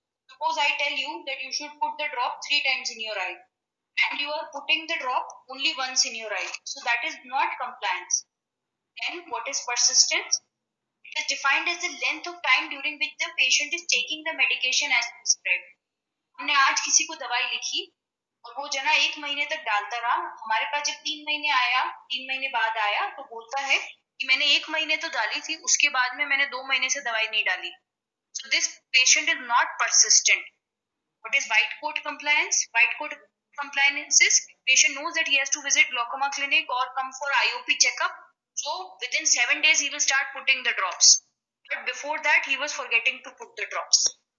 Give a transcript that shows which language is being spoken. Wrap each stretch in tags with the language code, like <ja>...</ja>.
<en>Suppose I tell you that you should put the drop 3 times in your eye and you are putting the drop only once in your eye. So, that is not compliance. Then, what is persistence? It is defined as the length of time during which the patient is taking the medication as prescribed.</en> <hi>हमने आज किसी को दवाई लिखी और वो जना 1 महीने तक डालता रहा. हमारे पास जब 3 महीने आया, 3 महीने बाद आया तो बोलता है कि मैंने 1 महीने तो डाली थी, उसके बाद में मैंने 2 महीने से दवाई नहीं डाली.</hi> <en>So this patient is not persistent. What is white coat compliance? White coat compliances, patient knows that he has to visit glaucoma clinic or come for IOP checkup. So within 7 days, he will start putting the drops. But before that, he was forgetting to put the drops.</en>